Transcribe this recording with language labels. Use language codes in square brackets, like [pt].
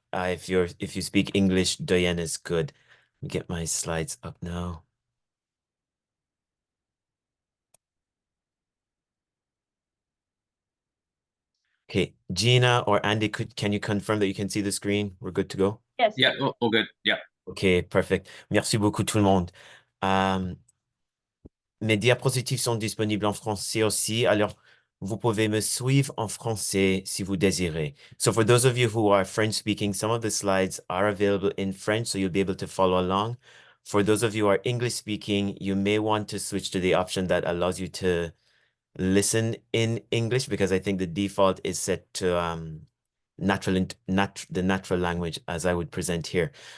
[en] If you speak English, Doyen is good. Let me get my slides up now. Okay, Gina or Andy, can you confirm that you can see the screen? We're good to go? Yes. Yeah, all good. Yeah. Okay, perfect. [fr] Merci beaucoup tout le monde. Mes diapositives sont disponibles en français aussi. Alors, vous pouvez me suivre en français si vous désirez. [en] So for those of you who are French speaking, some of the slides are available in French, so you'll be able to follow along. For those of you who are English speaking, you may want to switch to the option that allows you to listen in English, because I think the default is set to the natural language as I would present here.